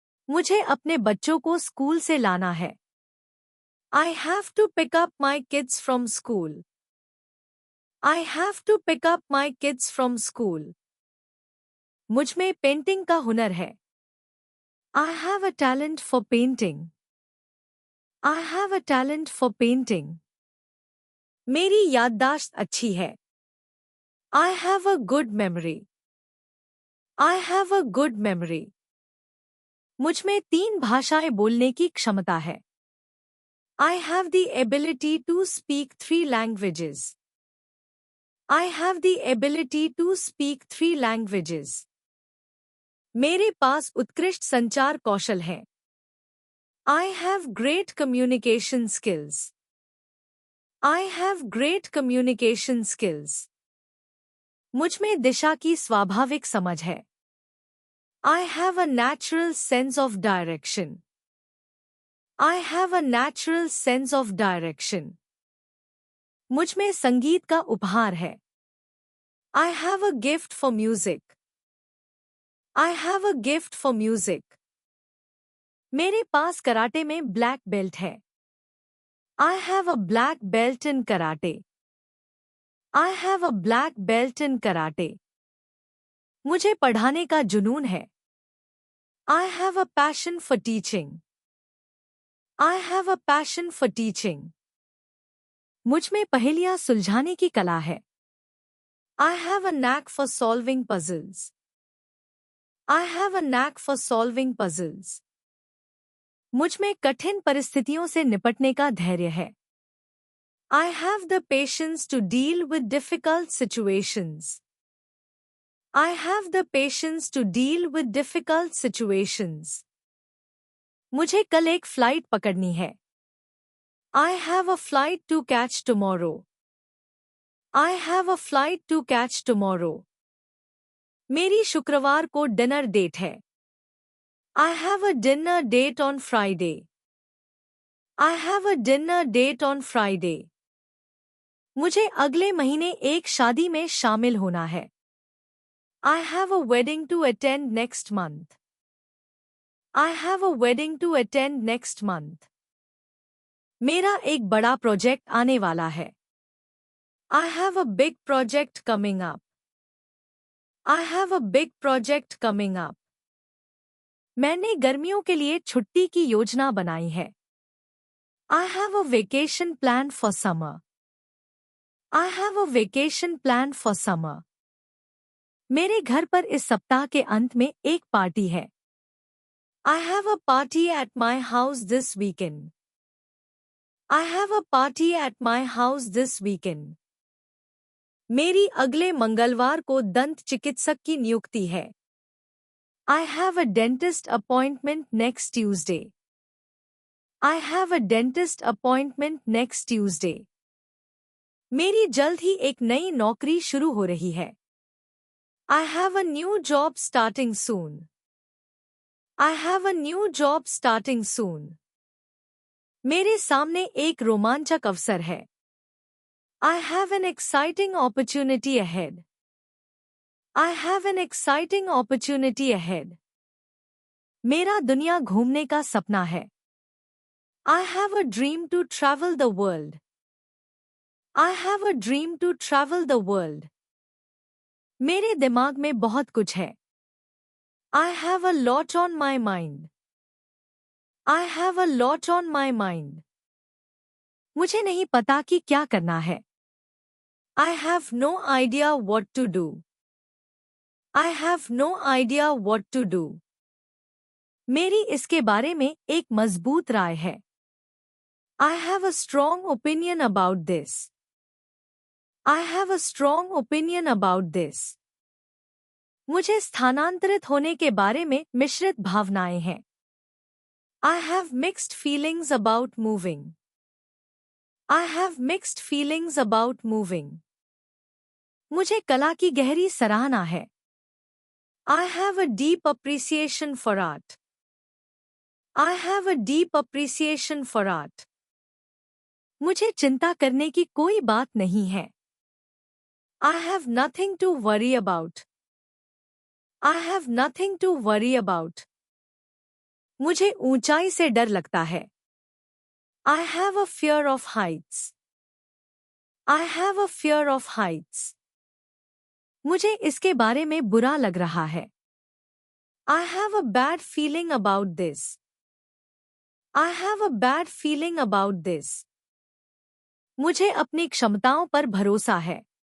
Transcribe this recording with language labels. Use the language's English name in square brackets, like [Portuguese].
[Hindi] मुझे अपने बच्चों को स्कूल से लाना है. [English] I have to pick up my kids from school. I have to pick up my kids from school. [Hindi] मुझ में पेंटिंग का हुनर है. [English] I have a talent for painting. I have a talent for painting. [Hindi] मेरी याददाश्त अच्छी है. [English] I have a good memory. I have a good memory. [Hindi] मुझ में 3 भाषाएं बोलने की क्षमता है. [English] I have the ability to speak 3 languages. I have the ability to speak 3 languages. [Hindi] मेरे पास उत्कृष्ट संचार कौशल है. [English] I have great communication skills. I have great communication skills. [Hindi] मुझ में दिशा की स्वाभाविक समझ है. [English] I have a natural sense of direction. I have a natural sense of direction. [Hindi] मुझ में संगीत का उपहार है. [English] I have a gift for music. I have a gift for music. [Hindi] मेरे पास कराटे में ब्लैक बेल्ट है. [English] I have a black belt in karate. I have a black belt in karate. [Hindi] मुझे पढ़ाने का जुनून है. [English] I have a passion for teaching. I have a passion for teaching. [Hindi] मुझ में पहेलियां सुलझाने की कला है. [English] I have a knack for solving puzzles. I have a knack for solving puzzles. [Hindi] मुझ में कठिन परिस्थितियों से निपटने का धैर्य है. [English] I have the patience to deal with difficult situations. I have the patience to deal with difficult situations. [Hindi] मुझे कल एक फ्लाइट पकड़नी है. [English] I have a flight to catch tomorrow. I have a flight to catch tomorrow. [Hindi] मेरी शुक्रवार को dinner date है. [English] I have a dinner date on Friday. I have a dinner date on Friday. [Hindi] मुझे अगले महीने एक शादी में शामिल होना है. [English] I have a wedding to attend next month. I have a wedding to attend next month. [Hindi] मेरा एक बड़ा प्रोजेक्ट आने वाला है. [English] I have a big project coming up. I have a big project coming up. [Hindi] मैंने गर्मियों के लिए छुट्टी की योजना बनाई है. [English] I have a vacation plan for summer. I have a vacation plan for summer. [Hindi] मेरे घर पर इस सप्ताह के अंत में एक पार्टी है. [English] I have a party at my house this weekend. I have a party at my house this weekend. [Hindi] मेरी अगले मंगलवार को दंत चिकित्सक की नियुक्ति है. [English] I have a dentist appointment next Tuesday. I have a dentist appointment next Tuesday. [Hindi] मेरी जल्द ही एक नई नौकरी शुरू हो रही है. [English] I have a new job starting soon. I have a new job starting soon. [Hindi] मेरे सामने एक रोमांचक अवसर है। [English] I have an exciting opportunity ahead. I have an exciting opportunity ahead. [Hindi] मेरा दुनिया घूमने का सपना है। [English] I have a dream to travel the world. I have a dream to travel the world. [Hindi] मेरे दिमाग में बहुत कुछ है। [English] I have a lot on my mind. I have a lot on my mind. [Hindi] मुझे नहीं पता कि क्या करना है। [English] I have no idea what to do. I have no idea what to do. [Hindi] मेरी इसके बारे में एक मजबूत राय है। [English] I have a strong opinion about this. I have a strong opinion about this. [Hindi] मुझे स्थानांतरित होने के बारे में मिश्रित भावनाएं हैं। [English] I have mixed feelings about moving. I have mixed feelings about moving. [Hindi] मुझे कला की गहरी सराहना है। [English] I have a deep appreciation for art. I have a deep appreciation for art. [Hindi] मुझे चिंता करने की कोई बात नहीं है। [English] I have nothing to worry about. I have nothing to worry about. [Hindi] मुझे ऊंचाई से डर लगता है। [English] I have a fear of heights. I have a fear of heights. [Hindi] मुझे इसके बारे में बुरा लग रहा है। [English] I have a bad feeling about this. I have a bad feeling about this. [Hindi] मुझे अपनी क्षमताओं पर भरोसा है।